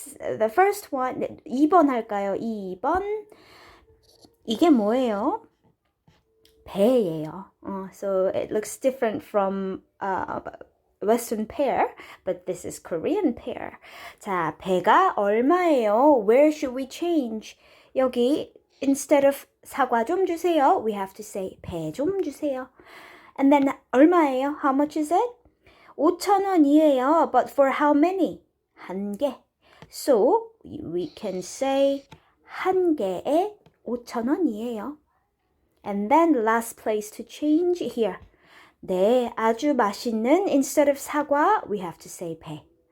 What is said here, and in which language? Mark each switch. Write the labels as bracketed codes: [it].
[en] The first one, [ko] 2번 할까요? 2번. 이게 뭐예요? 배예요. [en] So it looks different from Western pear, but this is Korean pear. 자, [ko] 배가 얼마예요? [en] Where should we change? 여기 instead of [ko] 사과 좀 주세요, [en] we have to say [ko] 배 좀 주세요. [en] And then [ko] 얼마예요? [en] How much is it? [ko] 5,000원이에요. [en] But for how many? [ko] 한 개. [en] So we can say [ko] 한 개에 5,000원이에요. [en] And then last place to change here. 네, [ko] 아주 맛있는 [en] instead of 사과, we have to say 배.